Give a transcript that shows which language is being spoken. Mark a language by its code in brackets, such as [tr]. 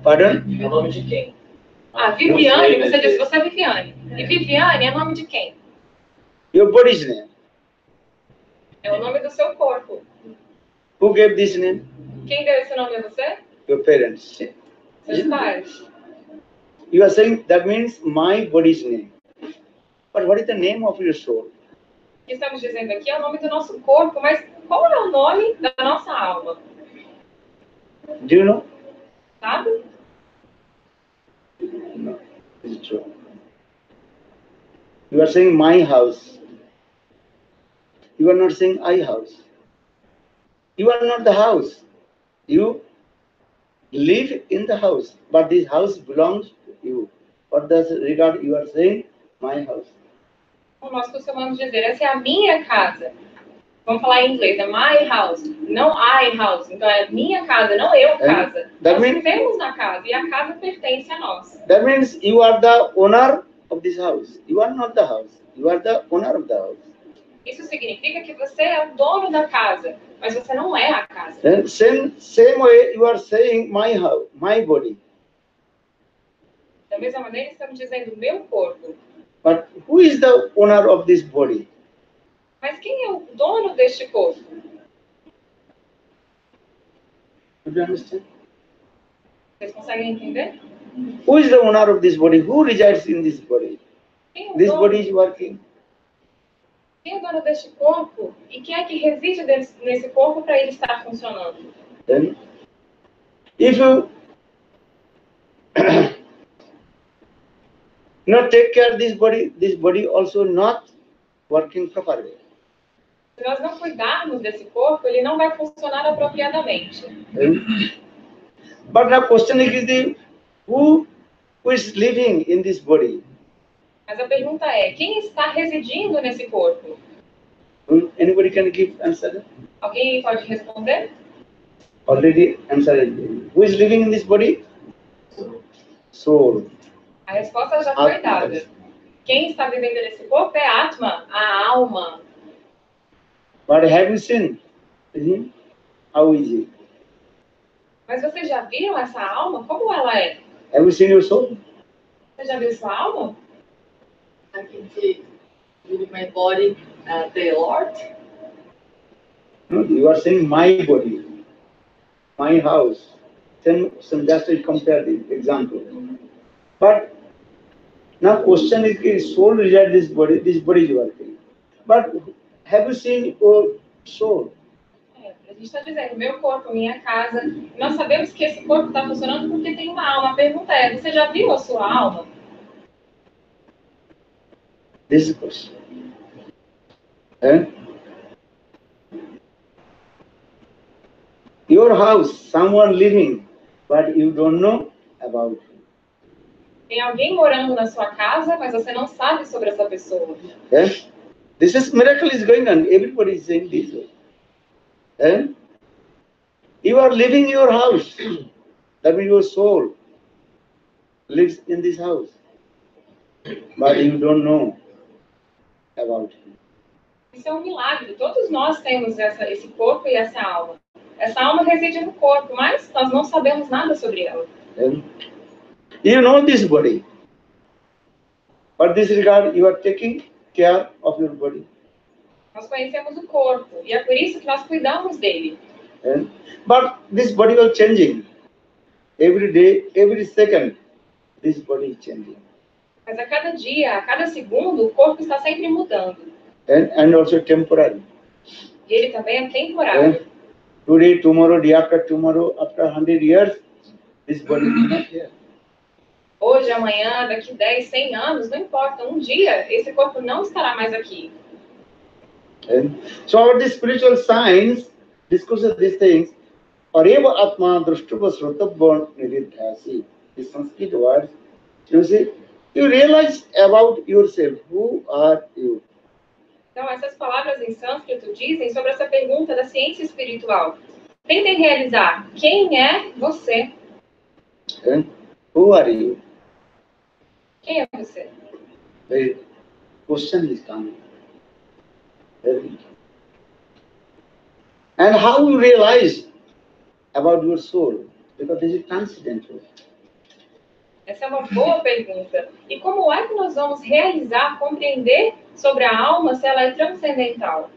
[en] Pardon? [pt] É o nome de quem? Ah, Viviane, você disse, você é Viviane. E Viviane é nome de quem? [en] Your body's name. [pt] É o nome do seu corpo. [en] Who gave this name? [pt] Quem deu esse nome a você? [en] Your parents. [pt] Seus pais. [en] You are saying that means my body's name. But what is the name of your soul? [pt] O que estamos dizendo aqui é o nome do nosso corpo, mas qual é o nome da nossa alma? [en] Do you know? [pt] Sabe? [en] No, it's true. You are saying my house. You are not saying I house. You are not the house. You live in the house, but this house belongs to you. What does regard you are saying? My house. [pt] Como nós costumamos dizer, essa é a minha casa. Vamos falar em inglês, é [en] my house, [pt] não [en] I house. [pt] Então é minha casa, não eu casa. Nós vivemos na casa e a casa pertence a nós. [en] That means you are the owner of this house. You are not the house. You are the owner of the house. [pt] Isso significa que você é o dono da casa, mas você não é a casa. [en] And same way you are saying my house, my body. [pt] Da mesma maneira estamos dizendo meu corpo. [en] But who is the owner of this body? [pt] Mas quem é o dono deste corpo? [en] Do you understand? [pt] Vocês conseguem entender? [en] Who is the owner of this body? Who resides in this body? [pt] Quem é o [en] This [pt] dono? [en] body is working. [pt] Quem é o dono deste corpo? E quem é que reside nesse corpo para ele estar funcionando? [en] Then, if you not take care of this body also not working properly. [pt] Se nós não cuidarmos desse corpo, ele não vai funcionar apropriadamente. [en] But the question is who is living in this body? [pt] Mas a pergunta é, quem está residindo nesse corpo? [en] Anybody can give answer? [pt] Alguém pode responder? [en] Already answered. Who is living in this body? Soul. [pt] A resposta já foi dada. Quem está vivendo nesse corpo é a Atma, a alma. [en] But have you seen? How is it? [pt] Mas vocês já viram essa alma? Como ela é? [en] Have you seen your soul? [pt] Você já viu sua alma? [en] I can see with my body the Lord. No, you are saying my body, my house. Then some just to compare the example. But now question is soul resides this body is working. But have you seen your soul? [pt] A gente está dizendo, meu corpo, minha casa. Nós sabemos que esse corpo está funcionando porque tem uma alma. A pergunta é, você já viu a sua alma? [en] This is the question. Eh? Your house, someone living, but you don't know about it. [pt] Tem alguém morando na sua casa, mas você não sabe sobre essa pessoa. Eh? [en] This is miracle is going on. Everybody is saying this way. Eh? You are living in your house. That means your soul lives in this house. But you don't know about it. [pt] Isso é um milagre. Todos nós temos esse corpo e essa alma. Essa alma reside no corpo, mas nós não sabemos nada sobre ela. [en] Eh? You know this body. But this regard, you are taking care of your body. [pt] Nós conhecemos o corpo e é por isso que nós cuidamos dele. Eh? [en] But this body was changing. Every day, every second, this body is changing. [pt] Mas a cada dia, a cada segundo, o corpo está sempre mudando. [en] And also temporary. [pt] E ele também é temporário. Eh? [en] Today, tomorrow, day after tomorrow, after 100 years, this body is not here. [pt] Hoje, amanhã, daqui 10, 100 anos, não importa. Um dia, esse corpo não estará mais aqui. [en] And so our this spiritual science discusses these things. [sa] Areva Atma Drushtava Srotabha Niridhyasi. [en] The Sanskrit words, you see, you realize about yourself. Who are you? [pt] Então, essas palavras em sânscrito dizem sobre essa pergunta da ciência espiritual. Tentem realizar quem é você. [en] And who are you? [pt] Quem é você? [en] The question is coming. And how you realize about your soul? Because this is transcendental. [pt] Essa é uma boa pergunta. E como é que nós vamos realizar, compreender sobre a alma se ela é transcendental?